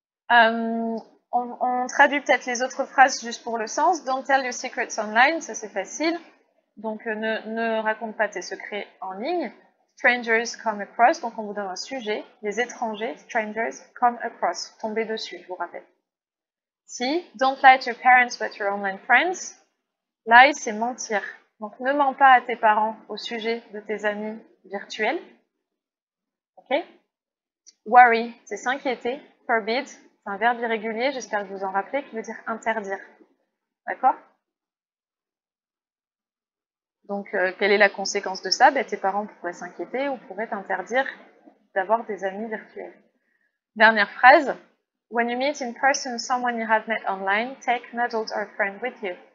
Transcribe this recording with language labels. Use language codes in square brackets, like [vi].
[fr] On traduit peut-être les autres phrases juste pour le sens. [en] Don't tell your secrets online, [fr] ça c'est facile. Donc ne raconte pas tes secrets en ligne. [en] Strangers come across, [fr] donc on vous donne un sujet. Les étrangers, [en] strangers come across, [fr] tomber dessus, je vous rappelle. [en] Si, don't lie to your parents but your online friends. [fr] Lie, c'est mentir. Donc ne mens pas à tes parents au sujet de tes amis virtuels. Ok? Worry, c'est s'inquiéter. Forbid, c'est un verbe irrégulier, j'espère que vous en rappelez, qui veut dire interdire. D'accord? Donc, quelle est la conséquence de ça? Tes parents pourraient s'inquiéter ou pourraient t'interdire d'avoir des amis virtuels. Dernière phrase. [en] When you meet in person someone you have met online, take an adult or friend with you.